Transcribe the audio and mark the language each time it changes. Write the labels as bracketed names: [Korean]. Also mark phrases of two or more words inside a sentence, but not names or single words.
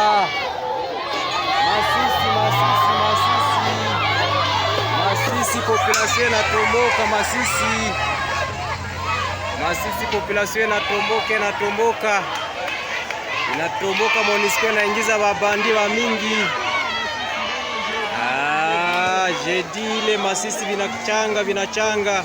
[Swahili] Masisi population na tomboka Masisi population na tomboka. Inatomboka MONUSCO inaingiza babandi wa mingi. [French] J'ai dit le Masisi vinachanga.